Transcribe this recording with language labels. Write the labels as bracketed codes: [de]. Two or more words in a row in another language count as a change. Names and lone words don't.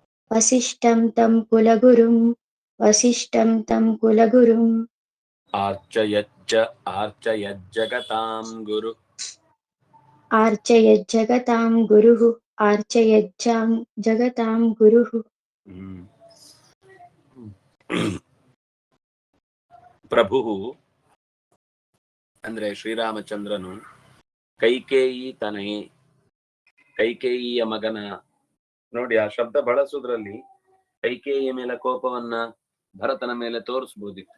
[sa] वसिष्ठं तं कुलगुरुम् आर्चयज्जगतां गुरु आर्चयज्जगतां गुरुः जगतां गुरुः [kn] ಪ್ರಭು ಅಂದ್ರೆ ಶ್ರೀರಾಮಚಂದ್ರನು [sa] ಕೈಕೇಯಿ ತನಯೇ, [kn] ಕೈಕೇಯಿಯ ಮಗನ. ನೋಡಿ, ಆ ಶಬ್ದ ಬಳಸುದ್ರಲ್ಲಿ ಕೈಕೇಯಿಯ ಮೇಲೆ ಕೋಪವನ್ನ ಭರತನ ಮೇಲೆ ತೋರಿಸ್ಬೋದಿತ್ತು.